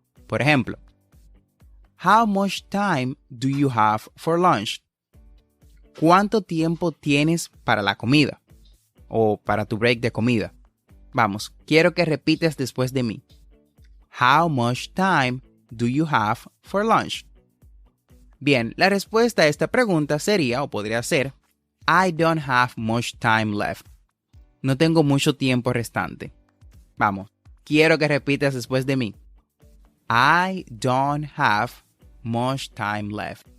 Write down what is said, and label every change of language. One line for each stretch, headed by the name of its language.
Spanish: Por ejemplo,
English: How much time do you have for lunch?
Spanish: ¿Cuánto tiempo tienes para la comida? O para tu break de comida. Vamos, quiero que repitas después de mí.
English: How much time do you have for lunch?
Spanish: Bien, la respuesta a esta pregunta sería, o podría ser,
English: I don't have much time left.
Spanish: No tengo mucho tiempo restante. Vamos, quiero que repitas después de mí.
English: I don't have much time left.